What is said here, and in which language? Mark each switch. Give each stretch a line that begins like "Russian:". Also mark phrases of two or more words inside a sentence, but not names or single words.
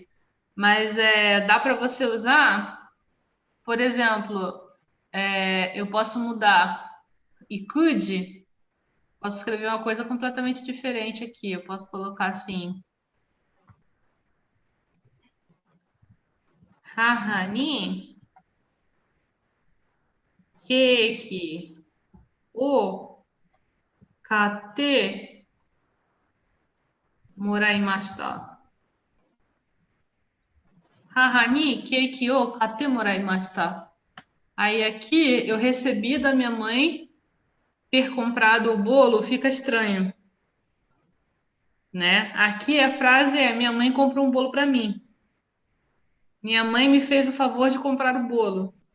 Portuguese: Mas dá para você usar, por exemplo, eu posso mudar e could, posso escrever uma coisa completamente diferente aqui. Eu posso colocar assim,
Japanese: 母に、ケーキ、を買ってもらいました. 母に、ケーキを買ってもらいました.
Portuguese: Aí aqui eu recebi da minha mãe ter comprado o bolo, fica estranho, né? Aqui a frase é: minha mãe comprou um bolo para mim. Minha mãe me fez o favor de comprar o bolo.